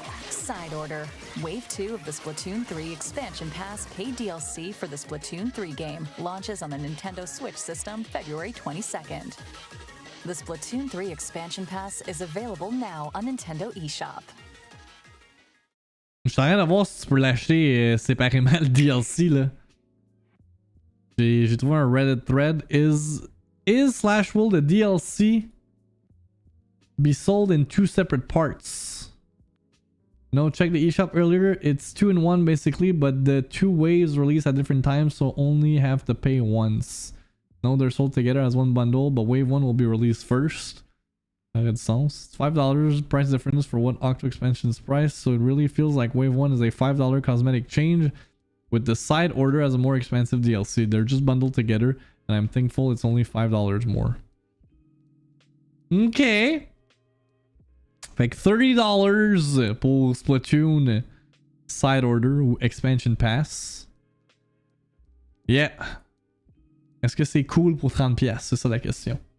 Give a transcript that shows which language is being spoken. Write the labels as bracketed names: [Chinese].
[English] Side order. Wave 2 of the Splatoon 3 Expansion Pass paid DLC for the Splatoon 3 game launches on the Nintendo Switch system February 22nd. The Splatoon 3 Expansion Pass is available now on Nintendo eShop. [French] Je suis en train de voir si tu peux l'acheter séparément le DLC là. J'ai trouvé un Reddit thread. [English] Is/will the DLC be sold in 2 separate parts? No, check the eShop earlier. It's 2-in-1 basically, but the 2 waves release at different times, so only have to pay once. No, they're sold together as one bundle, but wave 1 will be released first. That makes sense. It's $5 price difference for what Octo Expansion's price, so it really feels like wave 1 is a $5 cosmetic change, with the side order as a more expensive DLC. They're just bundled together, and I'm thankful it's only $5 more. Okay. [French] Fait que $30 pour Splatoon Side Order ou Expansion Pass. Yeah. Est-ce que c'est cool pour 30$? C'est ça la question.